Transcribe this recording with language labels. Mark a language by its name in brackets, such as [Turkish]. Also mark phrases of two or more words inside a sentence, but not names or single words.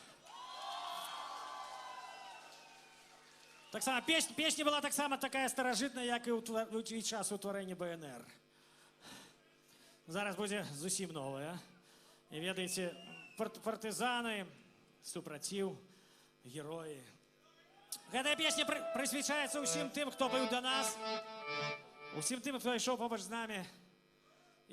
[Ukrainian] Так само, песня була так само така старожитна, як і час утворення БНР. Зараз буде зовсім нове. І ведаєте, партизани, супротив, герої. [Belarusian] Гэтая песня присвячаецца ўсім тым, хто быў да нас, усім тым, хто ішоў побач з намі.